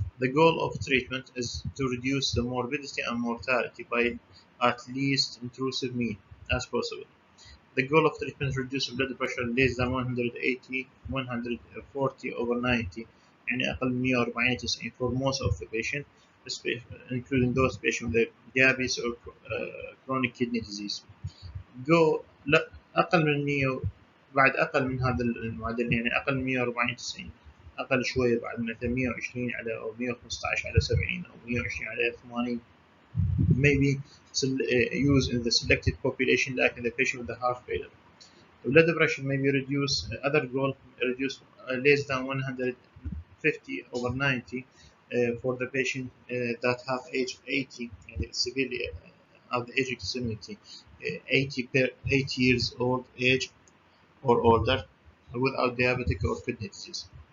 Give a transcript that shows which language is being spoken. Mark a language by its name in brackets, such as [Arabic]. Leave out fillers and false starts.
[English] The goal of treatment is to reduce the morbidity and mortality by at least intrusive mean as possible. The goal of treatment is to reduce blood pressure less than 140/90 [Arabic] يعني أقل من 140/90 [English] for most of the patient, including those patients with diabetes or chronic kidney disease. [Arabic] لا أقل من 100 بعد أقل من هذا المعدل يعني أقل من 140/90 أقل شوية بعد مثلا 120 على أو 115/70 أو 120/80 [English] maybe used in the selected population like in the patient with the heart failure. The blood pressure may be reduced. Other goal reduce less than 150/90 for the patient that have age 80 and severely of the age extremity, 80 years old age or older, without diabetic or kidney disease.